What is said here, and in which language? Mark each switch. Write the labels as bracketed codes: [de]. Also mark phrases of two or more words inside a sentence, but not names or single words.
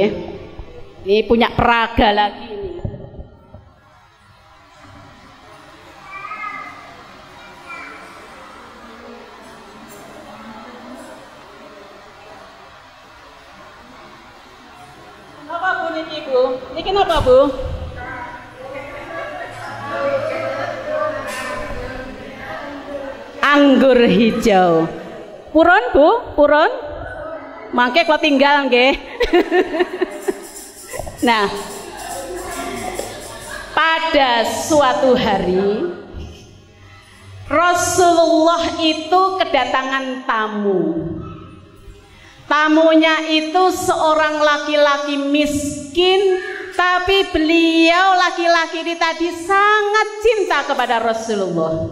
[id] Ini punya peraga lagi ini. [jv] Apa Bu niki Bu? Niki napa Bu? [id] Anggur hijau. [jv] Purun Bu? Purun? Mangke kok tinggal nggih. [id] Nah, pada suatu hari Rasulullah itu kedatangan tamu. Tamunya itu seorang laki-laki miskin, tapi beliau laki-laki ini tadi sangat cinta kepada Rasulullah.